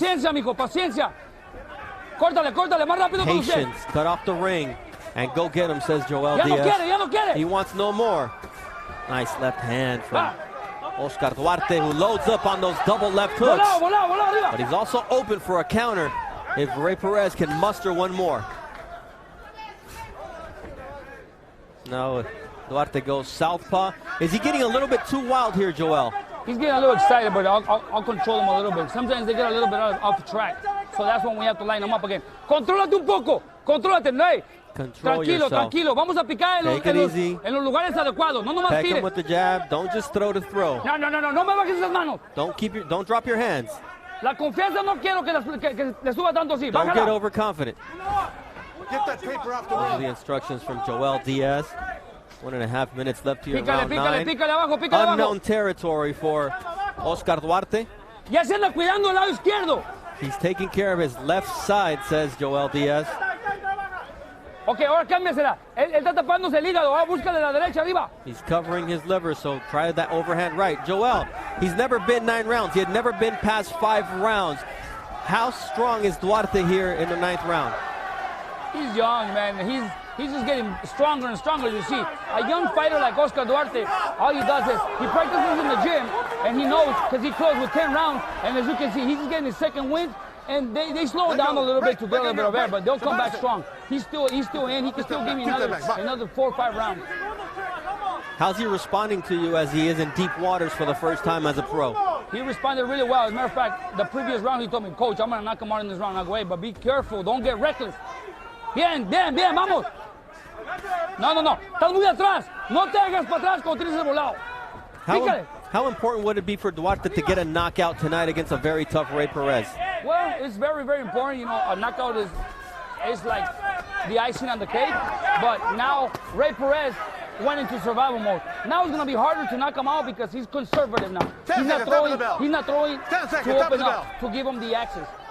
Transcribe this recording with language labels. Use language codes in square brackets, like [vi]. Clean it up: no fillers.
[es] Paciencia, mijo, paciencia. Córtale, más rápido que usted. [en] Patience, cut off the ring, and go get him, says Joel Diaz. [es] Ya no quiere. [en] He wants no more. Nice left hand from Oscar Duarte, who loads up on those double left hooks. But he's also open for a counter if Rey Perez can muster one more. Now Duarte goes southpaw. Is he getting a little bit too wild here, Joel? He's getting a little excited, but I'll control him a little bit. Sometimes they get a little bit off track. So that's when we have to line them up again. [es] Contrólate un poco. Contrólate, no. Tranquilo. Vamos a picar en los lugares adecuados. No nomás [en] Peck tires. him with the jab. Don't just throw to throw. [es] No me bajes esas manos. [en] Don't drop your hands. [es] La confianza no quiero que le suba tanto así. [en] Don't get overconfident. Get that paper off the Those are the instructions from Joel Diaz. 1.5 minutes left here in round 9. [es] Pícale [en] Unknown territory for Oscar Duarte. [es] Ya se anda cuidando el lado izquierdo. [en] He's taking care of his left side, says Joel Diaz. [es] Ok, ahora cámbiasela. Él está tapándose el hígado. Ahora búscale la derecha arriba. [en] He's covering his liver, so try that overhand right. Joel, he's never been 9 rounds. He had never been past 5 rounds. How strong is Duarte here in the 9th round? He's young, man. He's just getting stronger and stronger, you see. A young fighter like Oscar Duarte, all he does is he practices in the gym, and he knows because he closed with 10 rounds, and as you can see, he's just getting his second win, and they slow down a little bit to get a little bit of air, but they'll come back strong. He's still in. He can still give you another 4 or 5 rounds. How's he responding to you as he is in deep waters for the first time as a pro? He responded really well. As a matter of fact, the previous round he told me, Coach, I'm going to knock him out in this round. I go, hey, but be careful. Don't get reckless. [es] Bien, vamos. No. Estás muy atrás. No te hagas para atrás cuando tienes el volado. [en] How important would it be for Duarte to get a knockout tonight against a very tough Rey Perez? Well, it's very, very important. You know, a knockout is like the icing on the cake. But now Rey Perez went into survival mode. Now it's going to be harder to knock him out because he's conservative now. He's not throwing to open up, to give him the access.